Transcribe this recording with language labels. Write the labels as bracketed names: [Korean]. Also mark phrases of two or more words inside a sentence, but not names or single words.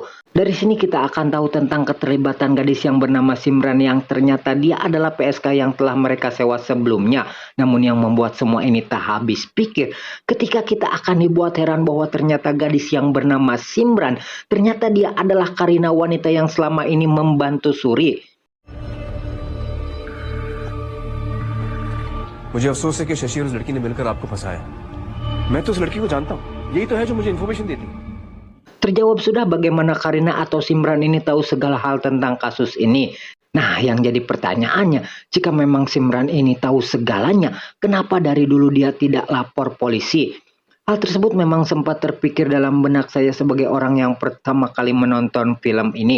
[Indonesian] Dari sini kita akan tahu tentang keterlibatan gadis yang bernama Simran yang ternyata dia adalah PSK yang telah mereka sewa sebelumnya. Namun yang membuat semua ini tak habis pikir ketika kita akan dibuat heran bahwa ternyata gadis yang bernama Simran ternyata dia adalah Karina, wanita yang selama ini membantu Suri. [Hindi] मुझे अफसोस है कि शशि और उस लड़की ने मिलकर आपको फंसाया। मैं तो उस लड़की को जानता हूँ, यही तो है जो मुझे इन्फॉर्मेशन देती। [Indonesian] Terjawab sudah bagaimana Karina atau Simran ini tahu segala hal tentang kasus ini. Nah, yang jadi pertanyaannya, jika memang Simran ini tahu segalanya, kenapa dari dulu dia tidak lapor polisi? Hal tersebut memang sempat terpikir dalam benak saya sebagai orang yang pertama kali menonton film ini.